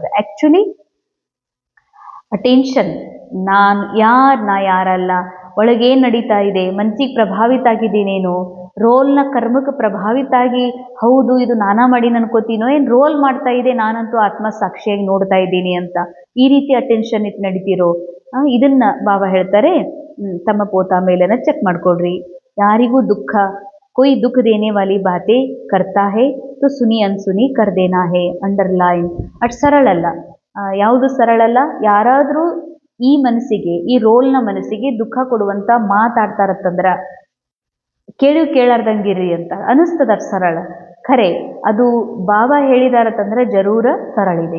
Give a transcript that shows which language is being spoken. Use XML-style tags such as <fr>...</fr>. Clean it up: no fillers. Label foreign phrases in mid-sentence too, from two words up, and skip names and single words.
<en>actually attention,</en> <kn>ನಾ ಯಾರಲ್ಲ, ಒಳಗೇನು ನಡೀತಾ ಇದೆ, ಮನಸ್ಸಿಗೆ ಪ್ರಭಾವಿತ ಆಗಿದ್ದೀನೇನು, ರೋಲ್ನ ಕರ್ಮಕ್ಕೆ ಪ್ರಭಾವಿತ ಆಗಿ ಹೌದು ಇದು ನಾನಾ ಮಾಡಿ ಅನ್ಕೋತೀನೋ, ಏನು ರೋಲ್ ಮಾಡ್ತಾ ಇದೆ, ನಾನಂತೂ ಆತ್ಮ ಸಾಕ್ಷಿಯಾಗಿ ನೋಡ್ತಾ ಇದ್ದೀನಿ ಅಂತ ಈ ರೀತಿ ಅಟೆನ್ಷನ್ ಇಟ್ಟು ನಡೀತಿರೋ ಇದನ್ನ ಬಾಬಾ ಹೇಳ್ತಾರೆ, ತಮ್ಮ ಪೋತಾ ಮೇಲನ್ನ ಚೆಕ್ ಮಾಡ್ಕೊಳ್ರಿ. ಯಾರಿಗೂ ದುಃಖ,</kn> <hi>कोई दुख देने वाली बातें करता है तो सुनी अनसुनी कर देना है.</hi> <kn>ಅಂಡರ್ಲೈನ್. ಅಟ್ ಸರಳಲ್ಲ. ಯಾವುದು ಸರಳಲ್ಲ? ಯಾರಾದರೂ ಈ ಮನಸ್ಸಿಗೆ, ಈ ರೋಲ್ನ ಮನಸ್ಸಿಗೆ ದುಃಖ ಕೊಡುವಂಥ ಮಾತಾಡ್ತಾರತ್ತಂದ್ರ ಕೇಳಾರ್ದಂಗಿರ್ರಿ ಅಂತ ಅನಿಸ್ತದ. ಸರಳ ಖರೆ ಅದು ಬಾಬಾ ಹೇಳಿದಾರತ್ತಂದ್ರೆ ಜರೂರ ಸರಳಿದೆ.</kn>